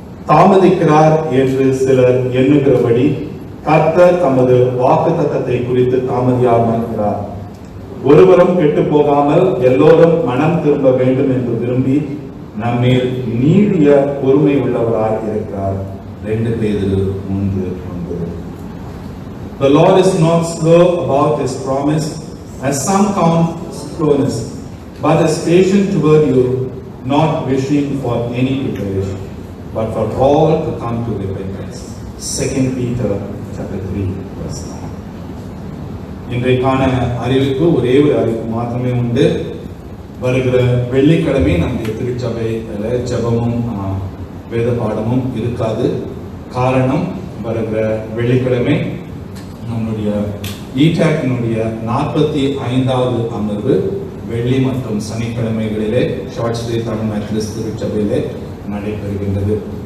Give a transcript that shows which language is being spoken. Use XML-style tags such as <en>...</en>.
<ta>தாமதிக்கிறார் என்று சிலர் எண்ணுகிறபடி கர்த்தர் தமது வாக்குத்தத்தத்தை குறித்து தாமதியாமல் இருக்கிறார். ஒருவரும் கெட்டு போகாமல் எல்லோரும் மனம் திரும்ப வேண்டும் என்று விரும்பி நம்மேல் நீடிய பொறுமை உள்ளவராய் இருக்கிறார். 2 பேதுரு 3:9.</ta> <en>The Lord is not slow about his promise, as some count slowness, but is patient toward you, not wishing for any to perish, but for all to come to repentance. 2 Peter chapter 3 verse 9.</en> <ta>இன்றைக்கான அறிவிப்பு ஒரே ஒரு அறிவிப்பு மாத்திரமே உண்டு. வருகிற வெள்ளிக்கிழமை நம்முடைய திருச்சபையில ஜெபமும் வேத பாடமும் இருக்காது. காரணம், வருகிற வெள்ளிக்கிழமை நம்முடைய ஈடாக்கினுடைய 45வது அமர்வு வெள்ளி மற்றும் சனிக்கிழமைகளிலே ஷார்ட் ஸ்டே தமிழ் மெத்தடிஸ்ட் திருச்சபையிலே நடைபெறுகின்றது.</ta>